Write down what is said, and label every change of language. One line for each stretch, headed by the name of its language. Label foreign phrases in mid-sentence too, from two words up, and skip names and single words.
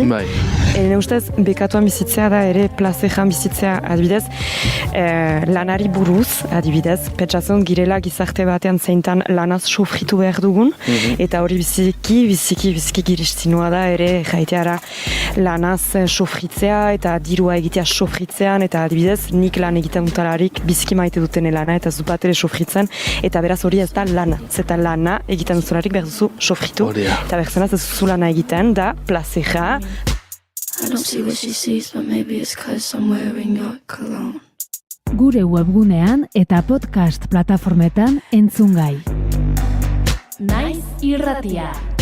Basque: Ene ustez, bekatuan bizitzea da ere plazejan bizitzea adibidez, lanari buruz adibidez, pentsatzen girela gizarte batean zeintan lanaz sofritu behar dugun, eta hori biziki giristinua da ere erraiteara lanaz sofritzea eta dirua egitea sofritzean, eta adibidez, nik lan egiten dutalarik biziki maite duten lana eta zupat ere sofritzen, eta beraz hori ez da lana. Zeta lana egiten duzularik behar duzu sofritu, eta behar zenaz ez duzu lana egiten da plazeja.
English: I don't see what she sees, but maybe it's 'cause I'm wearing your cologne.
Basque: Gure webgunean eta podcast plataformetan entzungai. Naiz irratia.